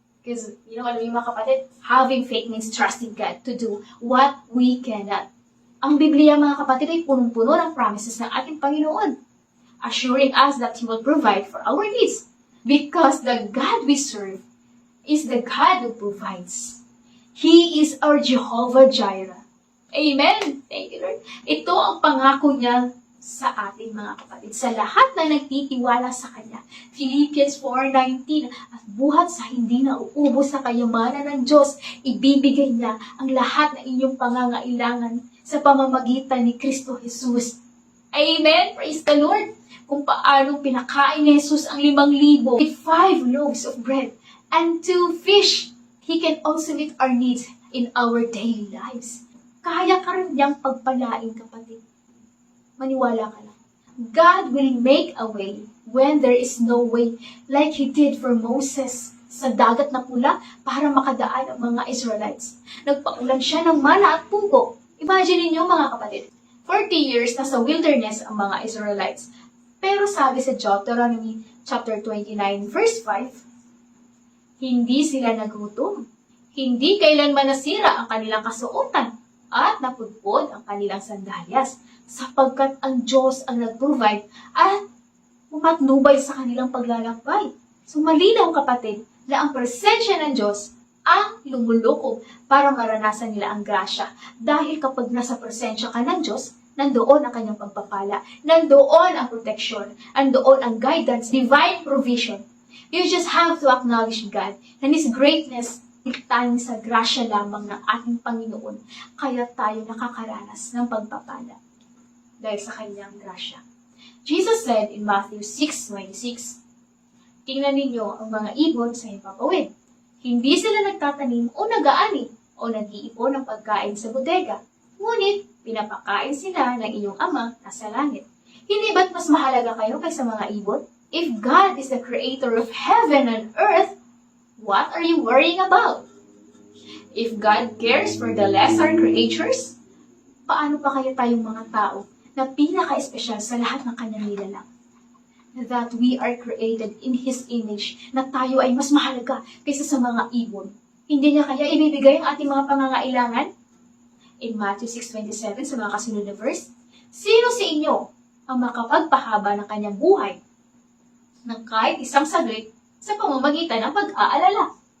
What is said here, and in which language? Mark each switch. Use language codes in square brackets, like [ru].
[en] Because, you know, [tl] alam niyo mga kapatid, [en] having faith means trusting God to do what we cannot. [tl] Ang Biblia, mga kapatid, ay punong-puno ng promises ng ating Panginoon, [en] assuring us that He will provide for our needs. Because the God we serve is the God who provides. He is our Jehovah Jireh. Amen. Thank you, Lord. [tl] Ito ang pangako niya sa ating mga kapatid, sa lahat na nagtitiwala sa Kanya. Philippians 4:19, at buhat sa hindi na uubos sa kayamanan ng Diyos, ibibigay niya ang lahat ng inyong pangangailangan sa pamamagitan ni Kristo Jesus. [en] Amen! Praise the Lord! [tl] Kung paano pinakain ni Jesus ang [en] 5,000 with 5 loaves of bread and 2 fish, He can also meet our needs in our daily lives. [tl] Kaya ka rin niyang pagpalain, kapatid. Maniwala ka lang. [en] God will make a way when there is no way, like He did for Moses [tl] sa dagat na pula para makadaan ang mga Israelites. Nagpaulan siya ng mana at pugo. Imagine niyo mga kapatid, 40 years na sa wilderness ang mga Israelites. Pero sabi sa Deuteronomy chapter 29 verse 5, hindi sila nagutom. Hindi kailanman nasira ang kanilang kasuotan at napudpod ang kanilang sandalyas sapagkat ang Diyos ang nag-provide at umatnubay sa kanilang paglalakbay. So malinaw kapatid na ang presensya ng Diyos ang lumulukob para maranasan nila ang grasya. Dahil kapag nasa presensya ka ng Diyos, nandoon ang kanyang pagpapala, nandoon ang protection, nandoon ang guidance, [en] divine provision. You just have to acknowledge God and His greatness. [tl] Tayo sa grasya lamang ng ating Panginoon, kaya tayo nakakaranas ng pagpapala dahil sa kanyang grasya. [en] Jesus said in Matthew 6:26, [tl] tingnan ninyo ang mga ibon sa himpapawid. Hindi sila nagtatanim o nag-aani o nag-iipon ng pagkain sa bodega. Ngunit, pinapakain sila ng inyong ama na sa langit. Hindi ba't mas mahalaga kayo kaysa mga ibon? [en] If God is the creator of heaven and earth, what are you worrying about? If God cares for the lesser creatures, [tl] paano pa kaya tayong mga tao na pinaka-espesyal sa lahat ng kanyang nilalang? [en] That we are created in His image, [tl] na tayo ay mas mahalaga kaysa sa mga ibon. Hindi niya kaya ibibigay ang ating mga pangangailangan? In Matthew 6:27, sa mga kasunod na verse, sino sa inyo ang makapagpahaba ng kanyang buhay ng kahit isang saglit sa pamamagitan ng pag-aalala?